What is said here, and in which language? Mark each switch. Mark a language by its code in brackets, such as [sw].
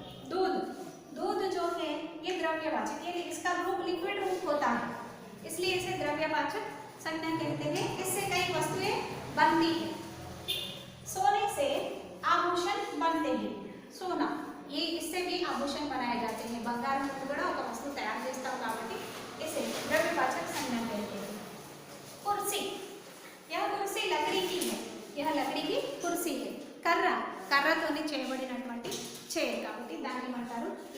[hi] दूध जो है ये द्रव्यवाचक, ये इसका रूप लिक्विड रूप होता है, इसलिए इसे द्रव्यवाचक संज्ञा कहते हैं. इससे कई वस्तुएं बनती है. सोने से आभूषण बनते हैं. सोना, ये इससे भी आभूषण बनाए जाते हैं. [te] బంగారం నుండి కూడా ఒక వస్తువు తయారు చేస్తాం కాబట్టి [hi] इसे द्रव्यवाचक संज्ञा कहते हैं. कुर्सी, यह कुर्सी लकड़ी की है. यह लकड़ी की कुर्सी है. [te] కర్రతోనే చేయబడినటువంటి చైర్ కాబట్టి దాన్ని ఏమంటారు?